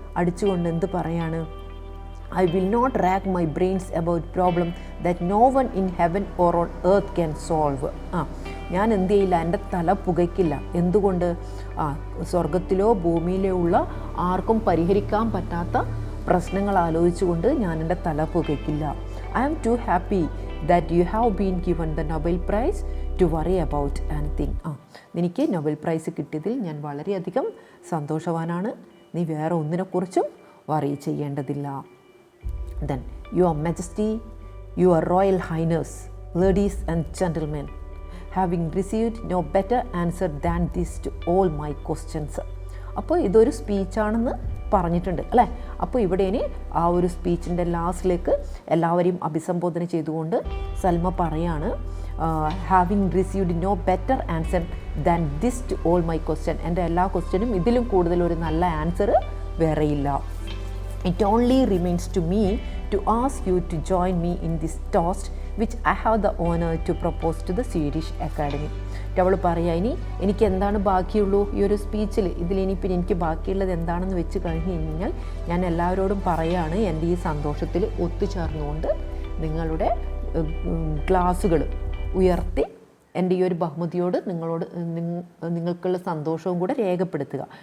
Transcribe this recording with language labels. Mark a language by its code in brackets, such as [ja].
[ml] അടിച്ചുകൊണ്ട് എന്ത് പറയാണ്, [en] I will not rack my brains about problem that no one in heaven or on earth can solve. [ml] ഞാൻ എന്ത് ചെയ്യില്ല, എൻ്റെ തല പുകയ്ക്കില്ല. എന്തുകൊണ്ട്, സ്വർഗത്തിലോ ഭൂമിയിലോ ഉള്ള ആർക്കും പരിഹരിക്കാൻ പറ്റാത്ത പ്രശ്നങ്ങൾ ആലോചിച്ചുകൊണ്ട് ഞാൻ എൻ്റെ തല പുകയ്ക്കില്ല. [en] I am too happy that you have been given the Nobel Prize to worry about anything. [ml] നിനക്ക് നൊബേൽ പ്രൈസ് കിട്ടിയതിൽ ഞാൻ വളരെയധികം സന്തോഷവാനാണ്. നീ വേറെ ഒന്നിനെക്കുറിച്ചും വറി ചെയ്യേണ്ടതില്ല. [en] Then, Your Majesty, Your Royal Highness, ladies and gentlemen, having received no better answer than this to all my questions. [ml] അപ്പോൾ ഇതൊരു സ്പീച്ചാണെന്ന് പറഞ്ഞിട്ടുണ്ട് അല്ലേ. അപ്പോൾ ഇവിടെ ഇനി ആ ഒരു സ്പീച്ചിൻ്റെ ലാസ്റ്റിലേക്ക് എല്ലാവരെയും അഭിസംബോധന ചെയ്തുകൊണ്ട് സൽമ പറയാണ്, [en] Having received no better answer than this to all my question. [ml] എൻ്റെ എല്ലാ ക്വസ്റ്റ്യനും ഇതിലും കൂടുതൽ ഒരു നല്ല ആൻസർ വേറെയില്ല. [en] It only remains to me to ask you to join me in this toast which I have the honor to propose to the Swedish Academy. [ml] അവൾ പറയുക, ഇനി എനിക്ക് എന്താണ് ബാക്കിയുള്ളൂ ഈ ഒരു സ്പീച്ചിൽ, ഇതിലിനി പിന്നെ എനിക്ക് ബാക്കിയുള്ളത് എന്താണെന്ന് വെച്ച് കഴിഞ്ഞ് കഴിഞ്ഞാൽ ഞാൻ എല്ലാവരോടും പറയുകയാണ്, എൻ്റെ ഈ സന്തോഷത്തിൽ ഒത്തുചേർന്നുകൊണ്ട് നിങ്ങളുടെ ഗ്ലാസുകൾ ഉയർത്തി എൻ്റെ ഈ ഒരു ബഹുമതിയോട് നിങ്ങൾക്കുള്ള സന്തോഷവും കൂടെ രേഖപ്പെടുത്തുക.